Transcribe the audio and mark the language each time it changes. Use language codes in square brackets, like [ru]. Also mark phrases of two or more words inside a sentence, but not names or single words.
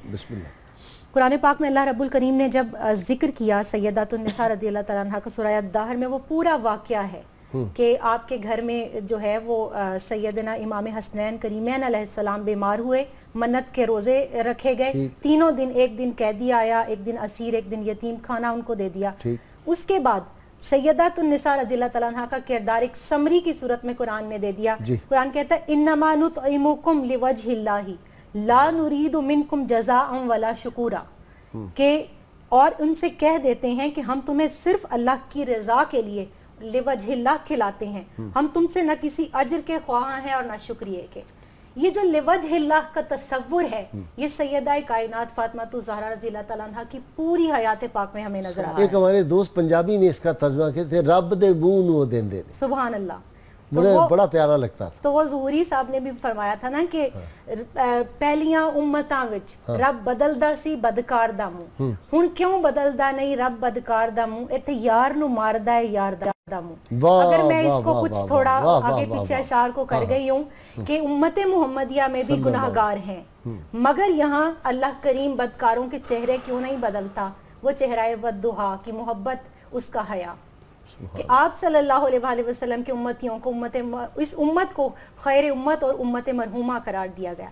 [ur] قرآن پاک میں اللہ رب الکریم نے جب ذکر کیا سیدات النساء [ar] رضی اللہ تعالیٰ عنہ [ur] کا سورہ الدہر میں وہ پورا واقعہ ہے کہ آپ کے گھر میں جو ہے وہ سیدنا امام حسنین کریمین [ar] علیہ السلام [ur] بیمار ہوئے, منت کے روزے رکھے گئے, تینوں دن, ایک دن قیدی آیا, ایک دن اسیر, ایک دن یتیم, کھانا ان کو دے دیا. اس کے بعد سیدات النساء [ar] رضی اللہ تعالیٰ عنہ [ur] کا کردار ایک سمری کی صورت میں قرآن نے دے دیا. قرآن کہتا ہے [ar] انما نطعمکم لوجہ اللہ لا نرید منکم جزاء ولا شکورا, [ur] کہ اور ان سے کہہ دیتے ہیں کہ ہم تمہیں صرف اللہ کی رضا کے لیے [ar] لوجہ اللہ [ur] کھلاتے ہیں, ہم تم سے نہ کسی اجر کے خواہاں ہیں اور نہ شکریہ کے. یہ جو لوجہ اللہ کا تصور ہے یہ سیدہ کائنات فاطمہ الزہرا [ar] رضی اللہ تعالیٰ عنہ [ur] کی پوری حیات پاک میں ہمیں نظر آتا ہے. ایک ہمارے دوست پنجابی میں اس کا ترجمہ کہتے ہیں [pa] رب دے منہ نو دیندے نے. [ar] سبحان اللہ. [ur] مجھے بڑا پیارا لگتا تھا. تو وہ ظہوری صاحب نے بھی فرمایا تھا نا کہ [pa] پہلیاں امتاں وچ رب بدلدا سی بدکار دا منہ, ہن کیوں بدلدا نہیں رب بدکار دا منہ, ایتھے یار نو ماردا ہے یار دا منہ. [ur] اگر میں اس کو کچھ تھوڑا آگے پیچھے اشعار کو کر گئی ہوں کہ امت محمدیہ میں بھی گناہگار ہیں, مگر یہاں اللہ کریم بدکاروں کے چہرے کیوں نہیں بدلتا, وہ چہرہ والضحیٰ کی محبت, اس کا حیا, کہ آپ [ar] صلی اللہ علیہ وسلم [ur] کے امتیوں کو اس امت کو خیر امت اور امت مرحومہ قرار دیا گیا.